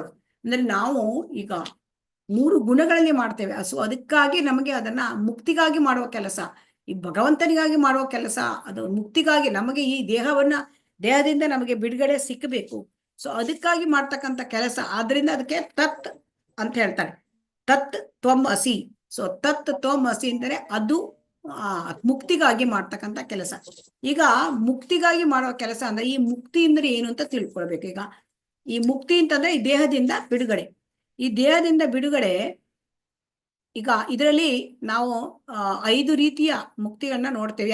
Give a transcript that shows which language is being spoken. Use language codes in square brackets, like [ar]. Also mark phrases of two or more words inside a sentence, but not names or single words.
[kn] ಅಂದ್ರೆ ನಾವು ಈಗ 3 ಗುಣಗಳಲ್ಲಿ ಮಾಡ್ತೇವೆ. ಸೊ ಅದಕ್ಕಾಗಿ ನಮಗೆ ಅದನ್ನ ಮುಕ್ತಿಗಾಗಿ ಮಾಡುವ ಕೆಲಸ, ಈ ಭಗವಂತನಿಗಾಗಿ ಮಾಡುವ ಕೆಲಸ, ಅದು ಮುಕ್ತಿಗಾಗಿ ನಮಗೆ ಈ ದೇಹದಿಂದ ನಮಗೆ ಬಿಡುಗಡೆ ಸಿಕ್ಕಬೇಕು. ಸೊ ಅದಕ್ಕಾಗಿ ಮಾಡ್ತಕ್ಕಂಥ ಕೆಲಸ. ಆದ್ರಿಂದ ಅದಕ್ಕೆ ತತ್ ಅಂತ ಹೇಳ್ತಾರೆ. [sa] ತತ್ ತ್ವಂ ಅಸಿ. [kn] ಸೊ [sa] ತತ್ ತ್ವಂ ಅಸಿ [kn] ಅಂದರೆ ಅದು ಮುಕ್ತಿಗಾಗಿ ಮಾಡ್ತಕ್ಕಂಥ ಕೆಲಸ. ಈಗ ಮುಕ್ತಿಗಾಗಿ ಮಾಡುವ ಕೆಲಸ ಅಂದ್ರೆ ಈ ಮುಕ್ತಿ ಅಂದ್ರೆ ಏನು ಅಂತ ತಿಳ್ಕೊಳ್ಬೇಕು. ಈಗ ಈ ಮುಕ್ತಿ ಅಂತಂದ್ರೆ ಈ ದೇಹದಿಂದ ಬಿಡುಗಡೆ. ಈ ದೇಹದಿಂದ ಬಿಡುಗಡೆ ಈಗ ಇದರಲ್ಲಿ ನಾವು 5 ರೀತಿಯ ಮುಕ್ತಿಯನ್ನ ನೋಡ್ತೇವೆ.